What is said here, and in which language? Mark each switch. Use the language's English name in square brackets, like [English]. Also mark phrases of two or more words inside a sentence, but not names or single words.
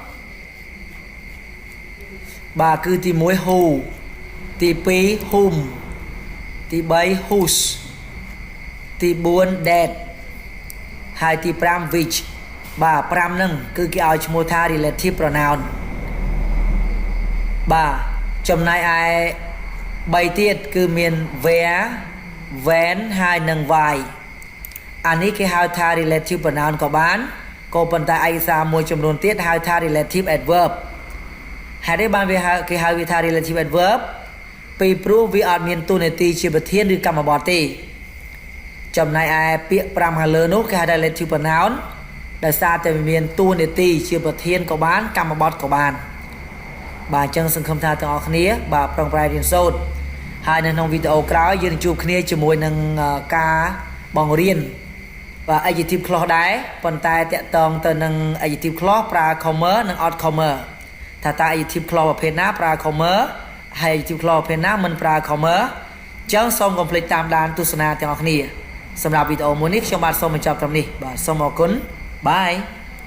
[Khmer] បាទគឺទី1 who ទី2 whom ទី3 whose ទី4 that ហើយទី5 which បាទ5ហ្នឹងគឺគេឲ្យឈ្មោះថា [English] relative pronoun [Khmer] បាទចំណែកឯ3ទៀតគឺមាន [English] where when [Khmer] ហើយនិង why អានេះគេហៅថា [English] relative pronoun [Khmer] ក៏បានក៏ប៉ុន្តែឯកសារមួយចំនួនទៀតហៅថា [English] relative adverb [Khmer] ហេតុអីបាន គេហៅវាថា [English] relative adverb [Khmer] ពីព្រោះវាអត់មានតួនាទីជាប្រធានឬកម្មបត្តិទេចំណែកឯពាក្យ5ខាង លើនោះគេហៅថា [English] relative pronoun [Khmer] ដោយសារតែវាមានតួនាទីជាប្រធានក៏បានកម្មបត្តិក៏បាន bà chân sân khâm tha ទាំងអស់គ្នាបាទប្រឹងប្រែងរៀនសូ ត្រហើយនៅក្នុងវីដេអូក្រោយយើងជួបគ្នាជាមួយនឹងការបង្រៀនបាទ [English] adjective clause [Khmer] ដែរប៉ុន្តែតាក់ទងទៅនឹង [English] adjective clause [Khmer] ប្រើ Khmer និងអត់ Khmer ថាតើ [English] adjective clause [Khmer] ប្រភេទណាប្រើ Khmer ហើយ [English] adjective clause [Khmer] ប្រភេទណាមិនប្រើ Khmer ចឹងសូមកុំភ្លេចតាមដានទស្សនាទាំងអស់គ្នាសម្រាប់វីដេអូមួយនេះខ្ញុំបាទសូមបញ្ចប់ត្រឹមនេះបាទសូមអរគុណបាយ